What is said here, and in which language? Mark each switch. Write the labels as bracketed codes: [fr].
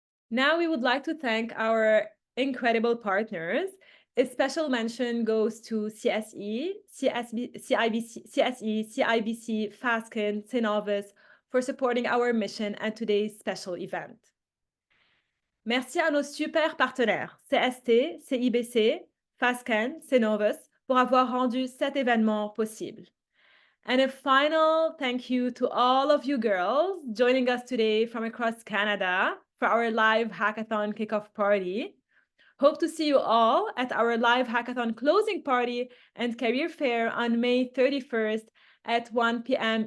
[en] Now we would like to thank our incredible partners. A special mention goes to CSE, CIBC, FASCN, Cenovus for supporting our mission and today's special event. [fr] Merci à nos super partenaires, CST, CIBC, FASCN, Cenovus, pour avoir rendu cet événement possible. [en] And a final thank you to all of you girls joining us today from across Canada for our live hackathon kickoff party. Hope to see you all at our live hackathon closing party and career fair on May 31st at 1 p.m.